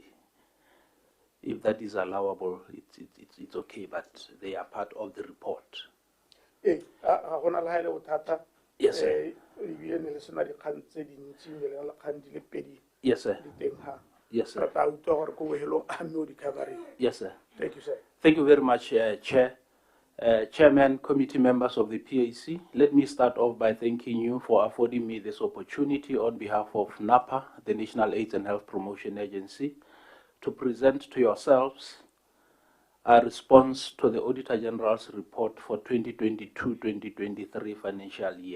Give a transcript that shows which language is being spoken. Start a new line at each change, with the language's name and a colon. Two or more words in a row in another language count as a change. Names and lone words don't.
English: If that is allowable, it's okay, but they are part of the report.
Tswana: Ga gona le haele bothata.
English: Yes, sir.
Tswana: E ne le sena dikgang tse dintsi le le kgang di le pedi.
English: Yes, sir.
Tswana: Di teng ha.
English: Yes, sir.
Tswana: Re tla utlwa gore ko bohelong a mme o di covereng.
English: Yes, sir. Thank you, sir. Thank you very much, Chair. Chairman, committee members of the PAC, let me start off by thanking you for affording me this opportunity on behalf of NAPA, the National AIDS and Health Promotion Agency, to present to yourselves a response to the Auditor General's report for 2022-2023 financial year.